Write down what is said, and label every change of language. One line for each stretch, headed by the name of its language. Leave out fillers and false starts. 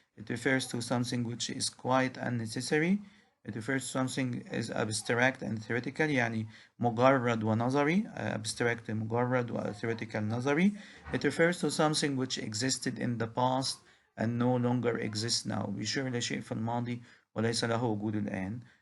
English: It refers to something which is quite unnecessary. It refers to something as abstract and theoretical،
Arabic: يعني مجرد ونظري. Abstract مجرد و theoretical نظري.
English: It refers to something which existed in the past and no longer exists now.
Arabic: بيشير لشيء في الماضي وليس له وجود الآن.